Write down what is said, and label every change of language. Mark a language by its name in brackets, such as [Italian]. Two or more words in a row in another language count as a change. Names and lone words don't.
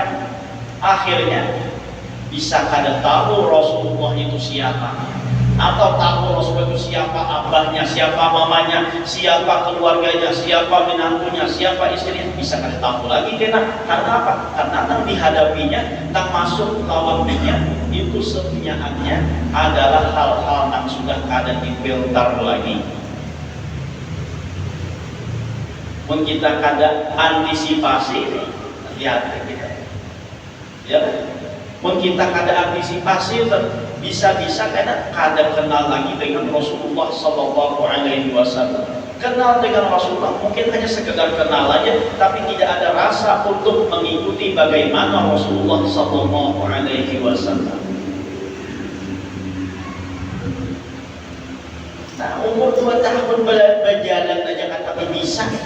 [Banjar] Akhirnya bisa kada tahu Rasulullah itu siapa, atau tahu Rasulullah itu siapa abahnya, siapa mamanya, siapa keluarganya, siapa menantunya, siapa istrinya, bisa kada tahu lagi karena apa? Karena yang dihadapinya, yang masuk lawannya itu semuanya adalah hal-hal yang sudah kada difilter lagi. Mun kita kada antisipasi, hati-hati kita. Ya, mun kita kada antisipasi, bisa-bisa karena kada kenal lagi dengan Rasulullah [Arabic] صلى الله عليه وسلم. [Indonesian] Kenal dengan Rasulullah mungkin hanya sekedar kenal aja, tapi tidak ada rasa untuk mengikuti bagaimana Rasulullah [Arabic] صلى الله عليه وسلم. [Indonesian] Nah, umur 2 tahun berjalan aja kata bisa.